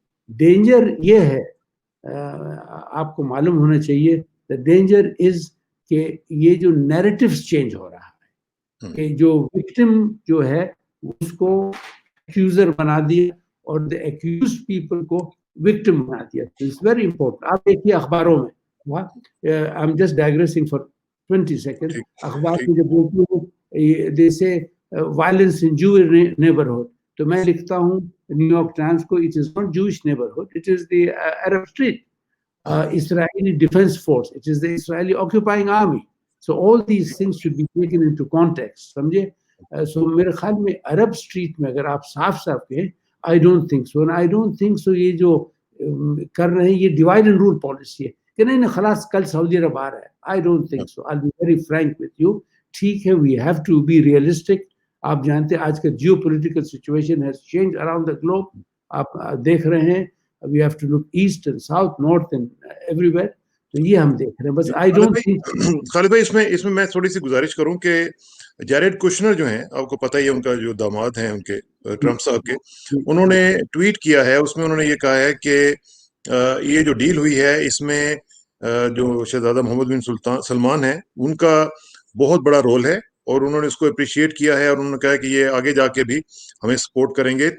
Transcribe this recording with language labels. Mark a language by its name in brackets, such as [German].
[Urdu] Danger یہ ہے، آپ کو معلوم ہونا چاہیے، [English] the danger is [Urdu] کہ یہ جو نیریٹیوز چینج ہو رہا ہے، کہ جو وکٹم جو ہے اس کو ایکیوزر بنا دیا اور دا ایکیوز پیپل کو وکٹم بنا دیا. [English] It's very important. [Urdu] آپ دیکھیے اخباروں میں، [English] I am just digressing for 20 second, [Urdu] اخبار میں جب بولتے جیسے وائلنس ان جوئش نیبرہڈ، تو میں لکھتا ہوں نیو یارک ٹائمز کو، [English] It is not Jewish neighbourhood, it is the Arab street. Israeli Defense Force, it is the Israeli occupying army. So all these things should be taken into context. [Urdu] سمجھے. So میرے خیال میں عرب street میں اگر آپ صاف صاف کہیں [English] I don't think so, [Urdu] and I don't think so یہ جو کر رہے ہیں یہ ڈیوائڈ اینڈ رول پالیسی ہے کہ نہیں نہیں خلاص کل سعودی عرب آ رہا ہے. [English] I don't think so. I'll be very frank with you. [Urdu] ٹھیک ہے، [English] we have to be realistic. [Urdu] آپ جانتے ہیں آج کا Jio political situation [English] has changed around the globe. [Urdu] آپ دیکھ رہے ہیں [English] we have to look east and south, north and everywhere. [Urdu] تو یہ ہم دیکھ رہے ہیں بس. [English] I don't think. [Urdu] خالد بھائی اس میں میں تھوڑی سی گزارش کروں کہ جیریڈ کوشنر جو ہیں، آپ کو پتہ ہی ہے ان کا جو داماد ہیں ان کے ٹرمپ صاحب کے، انہوں نے ٹویٹ کیا ہے، اس میں انہوں نے یہ کہا ہے کہ یہ جو ڈیل ہوئی ہے اس میں جو شہزادہ محمد بن سلمان ہیں ان کا بہت بڑا رول ہے، اور انہوں نے اس کو اپریشیٹ کیا ہے، اور انہوں نے کہا کہ یہ آگے جا کے بھی ہمیں سپورٹ کریں گے.